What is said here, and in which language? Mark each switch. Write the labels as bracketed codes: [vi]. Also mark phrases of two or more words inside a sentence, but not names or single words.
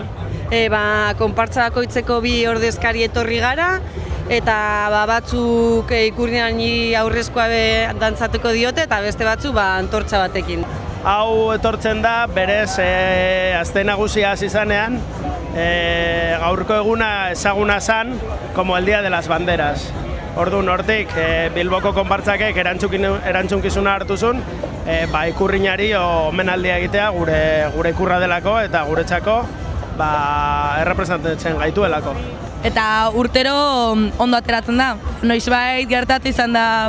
[eu] Konpartza bakoitzeko bi ordezkari etorri gara, eta batzuk Ikurriñari aurrezkoa dantzatuko diote, eta beste batzuk antortza batekin. Hau etortzen da, berez, aste nagusia hasi zanean, gaurko eguna ezaguna zan, [es] como el Día de las Banderas. [eu] Orduan hortik, Bilboko konpartzakek erantzunkizuna hartu zuen, Ikurriñari omenaldia egitea gure ikurra delako eta guretzako errepresentatzen gaituelako. Eta urtero ondo ateratzen da? Noizbait gertatu izan da?